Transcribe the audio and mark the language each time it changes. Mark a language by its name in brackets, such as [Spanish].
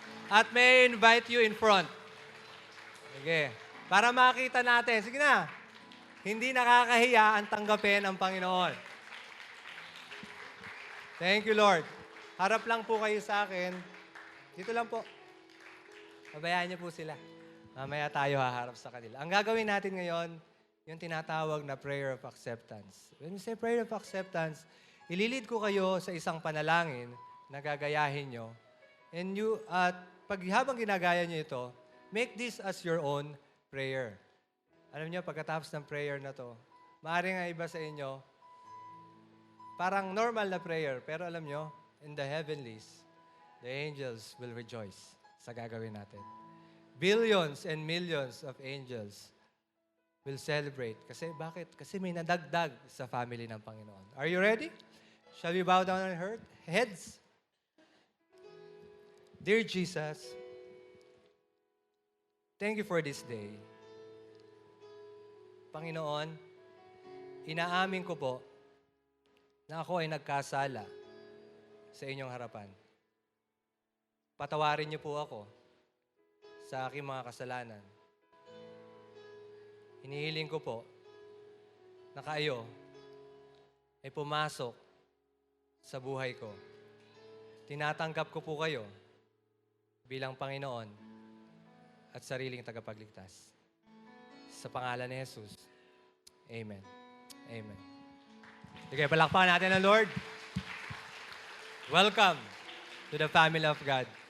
[English] At may invite you in front. [Filipino] Sige. Para makita natin. Sige na. Hindi nakakahiya ang tanggapin ang Panginoon. [English] Thank you, Lord. [Filipino] Harap lang po kayo sa akin. Dito lang po. Pabayaan niyo po sila. Mamaya tayo haharap sa kanila. Ang gagawin natin ngayon, yung tinatawag na [English] prayer of acceptance. When we say prayer of acceptance, [Filipino] ililid ko kayo sa isang panalangin na gagayahin nyo. [English] And [Filipino] habang ginagaya nyo ito, [English] make this as your own prayer. [Filipino] Alam nyo, pagkatapos ng prayer na to, maaaring nga iba sa inyo, parang normal na prayer, pero alam nyo, [English] in the heavenlies, the angels will rejoice [Filipino] sa gagawin natin. [English] Billions and millions of angels will celebrate. [Filipino] Kasi bakit? Kasi may nadagdag sa family ng Panginoon. [English] Are you ready? Shall we bow down our heads? Dear Jesus, thank you for this day. [Filipino] Panginoon, inaamin ko po na ako ay nagkasala sa inyong harapan. Patawarin niyo po ako sa aking mga kasalanan. Hinihiling ko po na kayo ay pumasok sa buhay ko. Tinatanggap ko po kayo bilang Panginoon at sariling tagapagligtas. Sa pangalan ni Jesus. Amen. Amen. Sige, palakpakan natin ang Lord. [English] Welcome to the family of God.